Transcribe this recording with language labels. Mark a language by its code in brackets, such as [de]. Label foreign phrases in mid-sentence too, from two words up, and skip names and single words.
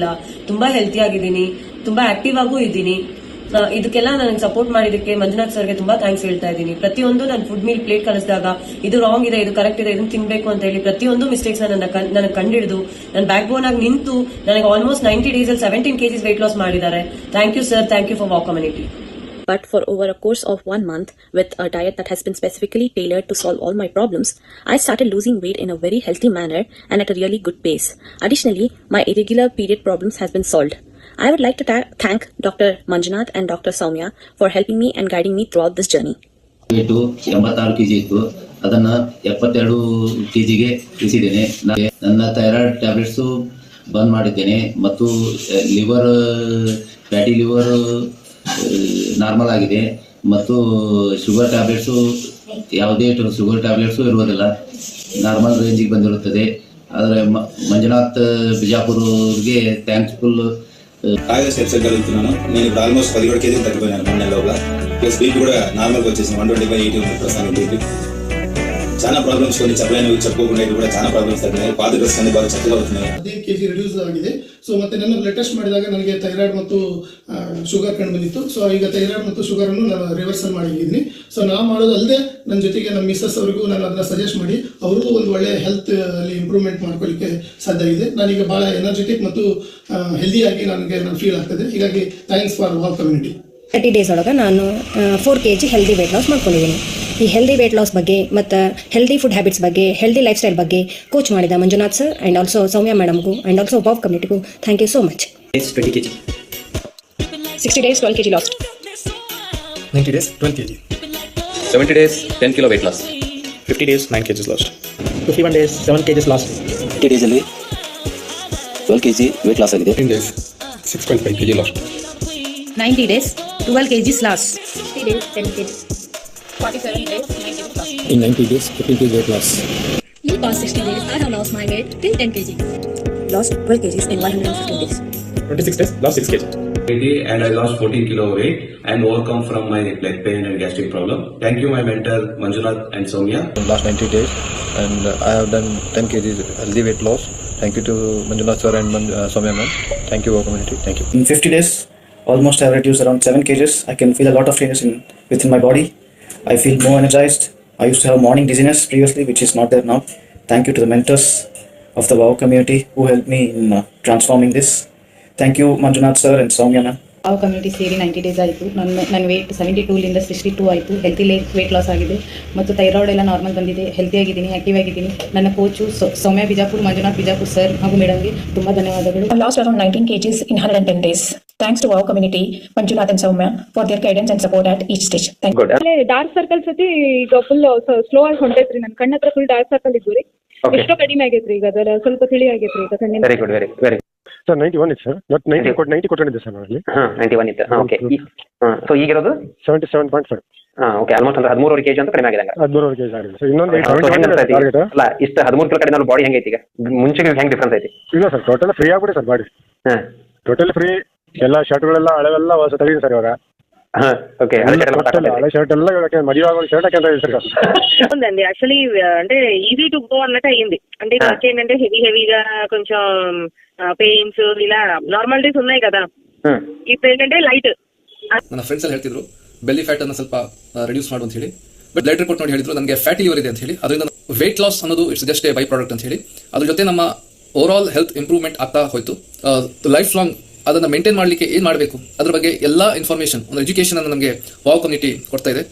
[kn] ತುಂಬಾ ಹೆಲ್ತಿ ಆಗಿದ್ದೀನಿ, ತುಂಬಾ ಆಕ್ಟಿವ್ ಆಗೂ ಇದ್ದೀನಿ. ಇದಕ್ಕೆಲ್ಲ ನನಗೆ ಸಪೋರ್ಟ್ ಮಾಡಿದಕ್ಕೆ ಮಂಜುನಾಥ್ ಸರ್ಗೆ ತುಂಬಾ ಥ್ಯಾಂಕ್ಸ್ ಹೇಳ್ತಾ ಇದ್ದೀನಿ. ಪ್ರತಿಯೊಂದು ನಾನು [en] food meal plate [kn] ಕಳಿಸಿದಾಗ ಇದು ರಾಂಗ್ ಇದೆ, ಇದು ಕರೆಕ್ಟ್ ಇದೆ, ಇದನ್ನ ತಿನ್ಬೇಕು ಅಂತ ಹೇಳಿ ಪ್ರತಿಯೊಂದು ಮಿಸ್ಟೇಕ್ಸ್ ನನಗೆ ಕಂಡಿಡಿದು ನನ್ನ [en] back bone [kn] ಆಗಿ ನಿಂತು ನನಗೆ [en] almost 90 days [kn] ಅಲ್ಲಿ [en] 17 kgs weight loss [kn] ಮಾಡಿದ್ದಾರೆ. [en] Thank you sir, thank you for WOW community. But for over a course of 1 month, with a diet that has been specifically tailored to solve all my problems, I started losing weight in a very healthy manner and at a really good pace. Additionally, my irregular period problems has been solved. I would like to thank Dr. Manjunath and Dr. Soumya for helping me and guiding me throughout this journey. [kn] 86 kg ಇತ್ತು, ಅದನ್ನ 72 kgಗೆ ಇಳಿಸಿದ್ದೇನೆ. ನನ್ನ [en] thyroid tablets [kn] ಬಂದ್ ಮಾಡಿದ್ದೇನೆ ಮತ್ತು [en] liver fatty liver normal [kn] ಆಗಿದೆ ಮತ್ತು [en] sugar tablets [kn] ಯಾವುದೇ [en] sugar tablets [kn] ಇರುವುದಿಲ್ಲ, ನಾರ್ಮಲ್ ರೇಂಜಿಗೆ ಬಂದಿರುತ್ತದೆ. ಆದರೆ ಮಂಜುನಾಥ್ ಬಿಜಾಪುರ್ಗೆ ಥ್ಯಾಂಕ್ಸ್ಫುಲ್. [te] కాయలు స్టెప్స్ కలుగుతున్నాను నేను. ఇప్పుడు ఆల్మోస్ట్ 17 kg తగ్గిపోయాను 1 నెల లోపల. ప్లస్ బీపీ కూడా నార్మల్గా వచ్చేసింది, 125/80 ఉంది ప్రస్తుతానికి బీపీ. చాలా ప్రాబ్లమ్స్ కొన్ని చెప్పలేనివి చెప్పుకోకుండా కూడా చాలా ప్రాబ్లమ్స్ తగ్గినాయి. పాత డ్రెస్ అన్ని బాగా చక్కగా అవుతున్నాయి. [kn] 15 kg ರಿಡ್ಯೂಸ್ ಆಗಿದೆ. ಸೊ ಮತ್ತೆ ನನ್ನ [en] blood test [kn] ಮಾಡಿದಾಗ ನನಗೆ ಥೈರಾಯ್ಡ್ ಮತ್ತು ಶುಗರ್ ಕಂಡು ಬಂದಿತ್ತು. ಸೊ ಈಗ ಥೈರಾಯ್ಡ್ ಮತ್ತು ಶುಗರ್ ಅನ್ನು ನಾನು ರಿವರ್ಸಲ್ ಮಾಡಿದ್ದೀನಿ. ಸೊ ನಾವು ಮಾಡೋದು ಅಲ್ಲದೆ ನನ್ನ ಜೊತೆಗೆ ನಮ್ಮ ಮಿಸ್ಸಸ್ ಅವರಿಗೂ ನಾನು ಅದನ್ನ ಸಜೆಸ್ಟ್ ಮಾಡಿ ಅವ್ರಿಗೂ ಒಂದು ಒಳ್ಳೆ ಹೆಲ್ತ್ ಅಲ್ಲಿ ಇಂಪ್ರೂವ್ಮೆಂಟ್ ಮಾಡ್ಕೊಳ್ಳಿಕ್ಕೆ ಸಾಧ್ಯ ಇದೆ. ನಾನೀಗ ಬಹಳ ಎನರ್ಜೆಟಿಕ್ ಮತ್ತು ಹೆಲ್ದಿಯಾಗಿ ನನಗೆ ಫೀಲ್ ಆಗ್ತದೆ. ಹೀಗಾಗಿ [en] thanks for WOW community. [kn] 30 days ಒಳಗೆ ನಾನು [en] 4 kg healthy weight loss [kn] ಮಾಡ್ಕೊಂಡಿದ್ದೀನಿ. ಈ [en] healthy weight loss [kn] ಬಗ್ಗೆ ಮತ್ತು [en] healthy food habits [kn] ಬಗ್ಗೆ, [en] healthy life style [kn] ಬಗ್ಗೆ ಕೋಚ್ ಮಾಡಿದ ಮಂಜುನಾಥ್ ಸರ್ [en] and also [kn] ಸೌಮ್ಯ ಮೇಡಮ್ಗೂ [en] and also [kn] ವಾವ್ ಕಮ್ಯುನಿಟಿಗೂ [en] thank you so much. 20 kg. 60 days 12 kg lost. 90 days 12 kg. 70 days 10 kilo weight loss. 50 days 9 kg lost. 51 days 7 kg lost. 50 days ಅಲ್ಲಿ 12 kg weight loss ಆಗಿದೆ. 10 days 6.5 kg lost. 90 days 12 kg lost. 60 days 10 kg. 47 days 9 kg lost. In 90 days 15 kg weight loss. In the past 60 days I have lost my weight till 10 kg. Lost 12 kg in 115 days. 26 days lost 6 kg. And I lost 14 kilo weight and overcome from my leg pain and gastric problem. Thank you my mentor Manjunath and Soumya. Last 90 days and I have done 10 kg healthy weight loss. Thank you to Manjunath sir and Soumya ma'am. Thank you, community. Thank you. In 50 days, almost I have reduced around 7 kgs. I can feel a lot of changes within my body. I feel more energized. I used to have morning dizziness previously, which is not there now. Thank you to the mentors of the WOW community who helped me in transforming this. Thank you Manjunath sir and Soumya ma'am. [kn] WOW community ಸೇರಿ 90 days ಆಯಿತು. ನನ್ನ ವೇಟ್ 72 ಲಿಂದ 62 ಆಯಿತು. [en] healthy weight loss [kn] ಆಗಿದೆ ಮತ್ತು ಥೈರಾಯ್ಡ್ ಎಲ್ಲ ನಾರ್ಮಲ್ ಬಂದಿದೆ. ಹೆಲ್ತಿ ಆಗಿದ್ದೀನಿ, ಆಕ್ಟಿವ್ ಆಗಿದ್ದೀನಿ. ನನ್ನ ಕೋಚು ಸೌಮ್ಯ ಬಿಜಾಪುರ್, ಮಂಜುನಾಥ್ ಬಿಜಾಪುರ್ ಸರ್ ಹಾಗೂ ಮೇಡಮ್ಗೆ ತುಂಬಾ ಧನ್ಯವಾದಗಳು. I lost around 19 kgs in 110 days. Thanks to WOW community, Manjunath and Soumya for their guidance and support at each stage. Thank you. [en] dark circles [kn] ಐತಿ ಈಗ [en] full slow [kn] ಆಗಿ ಹೊಂಟೈತ್ರಿ. ನನ್ನ ಕಣ್ಣ ಹತ್ರ [en] full dark circle [kn] ಇದ್ವು ರೀ. ಎಷ್ಟೋ ಕಡಿಮೆ ಆಗೈತ್ರಿ ಈಗ, ಅದರ ಸ್ವಲ್ಪ ತಿಳಿ ಆಗೈತ್ರಿ ಈಗ ಕಣ್ಣಿನ. [en] very good, very very [kn] ಸರ್ 91 ಇತ್ತು ಸರ್, ನಾಟ್ 90 ಕೊಟ್ಟಿದ್ದೆ ಸರ್ ನಾನು. 91 ಇತ್ತು. [en] okay, so [kn] ಈಗಿರೋದು 77.5. ಓಕೆ, ಆಲ್ಮೋಸ್ಟ್ ಅಂದ್ರೆ 13 kg ಅಂತ ಕಡಿಮೆ ಆಗಿದೆ. 13 kg ಆಗಿದೆ ಸರ್. ಇನ್ನೊಂದು ಅಲ್ಲ, ಇಷ್ಟು 13 kg ಕಡಿಮೆ ಬಾಡಿ ಹೆಂಗೈತಿ ಈಗ? ಮುಂಚೆಗೆ ಹೆಂಗ್ ಡಿಫ್ರೆನ್ಸ್ ಐತಿ? ಇಲ್ಲ ಸರ್, [en] total free [kn] ಆಗ್ಬಿಡಿ ಸರ್ ಬಾಡಿ. [en] total free. [kn] ಎಲ್ಲ ಶರ್ಟ್ಗಳೆಲ್ಲ ಹಳೆವೆಲ್ಲ ಹೊಸ ತೆಗೀನಿ ಸರ್ ಇವಾಗ. ಓಕೆ, ಹಳೆ ಶರ್ಟ್ ಎಲ್ಲ [te] మధ్య షర్ట్ ఉందండి. యాక్చువల్లీ అంటే [en] easy to go [te] అన్నట్టు అయ్యింది. అంటే ఏంటంటే హెవీగా కొంచెం పెయిన్స్ ఇలా నార్మాలిటీస్ ఉన్నాయి కదా, ఇప్పుడు ఏంటంటే లైట్. [kn] ನನ್ನ ಫ್ರೆಂಡ್ಸ್ ಎಲ್ಲ ಹೇಳ್ತಿದ್ರು [en] belly fat [kn] ಅನ್ನು ಸ್ವಲ್ಪ ರಿಡ್ಯೂಸ್ ಮಾಡು ಅಂತ ಹೇಳಿ. [en] but blood report [kn] ನೋಡಿ ಹೇಳಿದ್ರು ನನಗೆ [en] fatty liver [kn] ಇದೆ ಅಂತ ಹೇಳಿ. ಅದರಿಂದ [en] weight loss [kn] ಅನ್ನೋದು [en] it's just a by product [kn] ಅಂತ ಹೇಳಿ. ಅದ್ರ ಜೊತೆ ನಮ್ಮ [en] over all health improvement [kn] ಆಗ್ತಾ ಹೋಯ್ತು. [en] life long [kn] ಅದನ್ನ ಮೇಂಟೈನ್ ಮಾಡಲಿಕ್ಕೆ ಏನ್ ಮಾಡಬೇಕು ಅದ್ರ ಬಗ್ಗೆ ಎಲ್ಲ ಇನ್ಫಾರ್ಮೇಶನ್, ಒಂದು ಎಜುಕೇಶನ್ ಅನ್ನು ನಮಗೆ ವಾವ್ ಕಮ್ಯುನಿಟಿ ಕೊಡ್ತಾ ಇದೆ.